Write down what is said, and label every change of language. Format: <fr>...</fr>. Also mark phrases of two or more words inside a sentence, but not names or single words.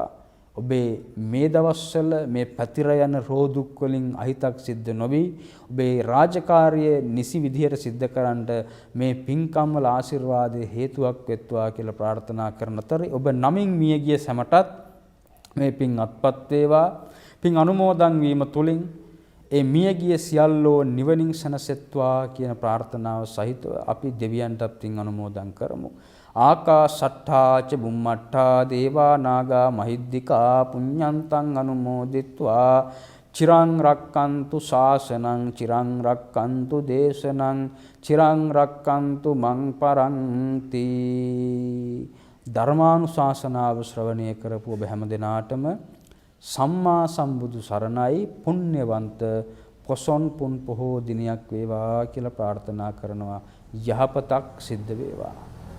<si>ඔබේ මේ දවස්වල මේ පැතිර යන රෝදුක් වලින් අහිතක් සිද්ධ නොවි, ඔබේ රාජකාරිය නිසි විදිහට සිද්ධ කරන්නට මේ පින්කම් වල ආශිර්වාදයේ හේතුවක් වෙත්වා කියලා ප්‍රාර්ථනා කරන අතර ඔබ නමින් මියගිය සැමටත් මේ පින් අත්පත් වේවා. පින් අනුමෝදන් වීම තුලින් ඒ මියගිය සියල්ලෝ නිවනින් සැනසෙත්වා කියන ප්‍රාර්ථනාව සහිතව අපි දෙවියන්ටත් පින් අනුමෝදන් කරමු.</si> <pi>ආකාශට්ඨා ච බුම්මට්ඨා දේවා නාග මහිද්దికා පුඤ්ඤන්තං අනුමෝදිත්වා චිරං රක්칸තු ශාසනං චිරං රක්칸තු දේශනං චිරං රක්칸තු මං පරන්ති.</pi> <si>ධර්මානුශාසනාව ශ්‍රවණය කරපු ඔබ හැම දිනාටම සම්මා සම්බුදු සරණයි. පුණ්‍යවන්ත පොසොන් පුන් පොහෝ දිනයක් වේවා කියලා ප්‍රාර්ථනා කරනවා. යහපතක් සිද්ධ වේවා.</si>